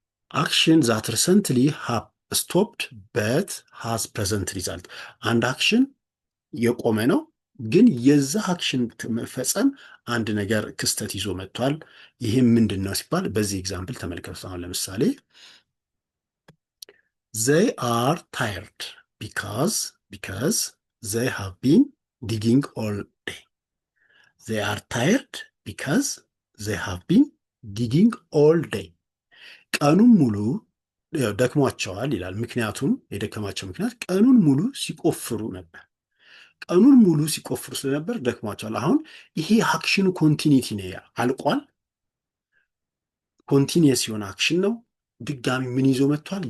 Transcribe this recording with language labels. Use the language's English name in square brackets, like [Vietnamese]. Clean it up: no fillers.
[English] አክሽን ዛት ሪሰንትሊ ስቶፕድ በት ሃዝ ፕሬዘንት ሪዛልት። [Amharic] አንድ አክሽን የቆመ ነው ግን የዛ አክሽን መፈጸም አንድ ነገር ክስተት ይዞ መጥቷል። ይህም ምንድን ነው ሲባል በዚህ ኤግዛምፕል ተመልከቱ። አሁን ለምሳሌ [English] they are tired because they have been digging all day. they are tired because they have been digging all day. [Amharic] ቀኑን ሙሉ ደክሟቸዋል ይላል። ምክንያቱም የደከማቸው ምክንያት ቀኑን ሙሉ ሲቆፍሩ ነበር። ቀኑን ሙሉ ሲቆፍሩ ስለነበር ደክሟቸዋል። አሁን ይሄ አክሽኑ ኮንቲኒቲ ነው፣ አልቋል። ኮንቲኒየስ የሆነ አክሽን ነው። ድጋሚ ምን ይዞ መጥቷል?